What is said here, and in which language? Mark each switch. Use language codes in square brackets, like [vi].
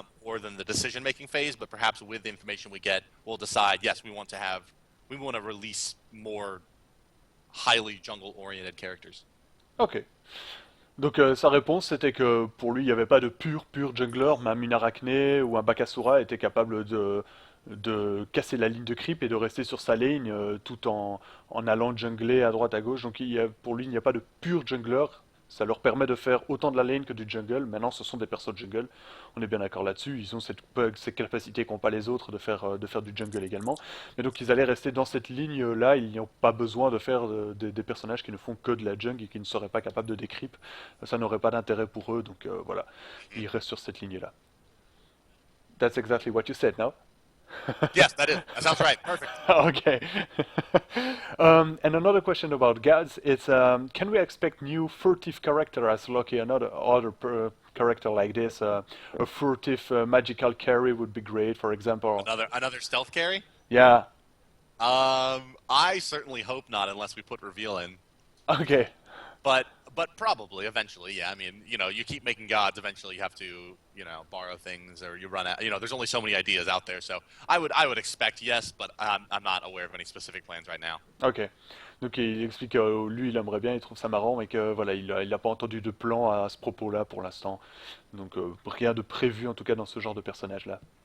[en] more than the decision making phase, but perhaps with the information we get, we'll decide. Yes, we want to release more highly jungle oriented characters. Ok. [fr] Donc sa réponse c'était que pour lui il n'y avait pas de pur jungler, même une Arachné ou un Bakasura était capable de casser la ligne de creep et de rester sur sa ligne tout en allant jungler à droite à gauche. Donc pour lui il n'y a pas de pur jungler. Ça leur permet de faire autant de la lane que du jungle. Maintenant, ce sont des persos de jungle. On est bien d'accord là-dessus. Ils ont cette capacité qu'ont pas les autres de faire du jungle également. Mais donc, ils allaient rester dans cette ligne-là. Ils n'ont pas besoin de faire des personnages qui ne font que de la jungle et qui ne seraient pas capables de décryp. Ça n'aurait pas d'intérêt pour eux. Donc, voilà. Ils restent sur cette ligne-là. [en] That's exactly what you said, no? Yes, that is. That sounds right. Perfect. Okay. And another question about gods is, can we expect new furtive character as Loki, other character like this? A furtive magical carry would be great, for example. Another stealth carry. Yeah. I certainly hope not, unless we put reveal in. Okay. But probably eventually, yeah. I mean, you keep making gods. Eventually, you have to, borrow things, or you run out. There's only so many ideas out there. So I would expect yes, but I'm not aware of any specific plans right now. Ok. [fr] Donc il explique que lui il aimerait bien, il trouve ça marrant, mais que voilà, il a pas entendu de plan à ce propos-là pour l'instant. Donc rien de prévu en tout cas dans ce genre de personnage-là.